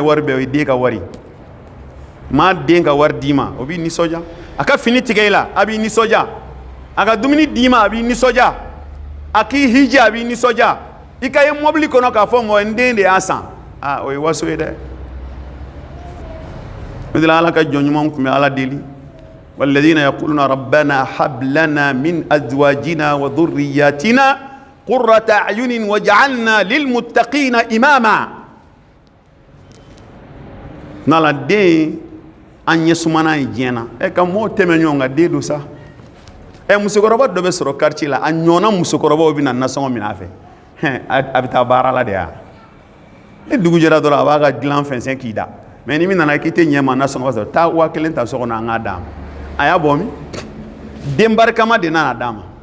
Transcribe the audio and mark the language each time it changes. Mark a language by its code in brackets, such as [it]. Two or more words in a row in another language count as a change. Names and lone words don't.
[bm] wari bɛɛ o ye den ka wari maa den ka wari d'i ma o b'i nisɔndiya a ka fini tigɛ i la a b'i nisɔndiya a ka dumuni d'i ma a b'i nisɔndiya a k'i hiji a b'i nisɔndiya i ka ye mɔbili kɔnɔ k'a fɔ mɔgɔ n den de y'a san o ye waso ye dɛ o de la ala ka jɔn ɲumanw tun bɛ ala deli [ar] والذين يقولون ربنا هب لنا من أزواجنا وذرياتنا قرة أعين واجعلنا للمتقين إماما نالا دين [bm] an ye sumana ye diɲɛ na ka mɔgɔw tɛmɛ ɲɔgɔn kan den do sa musokɔrɔba dɔ bɛ sɔrɔ quartier la a ɲɔgɔnna musokɔrɔbaw bɛ na nasɔngɔ minɛ a fɛ a bɛ taa baara la de ya ni dugu jɛra dɔrɔn a b'a ka dilan fɛnsɛn k'i da mais ni min nana k'i tɛ ɲɛ ma nasɔngɔ sɔrɔ taa 1000 ta so kɔnɔ an k'a d'a ma a y'a bɔ min den barikama de nana d'a ma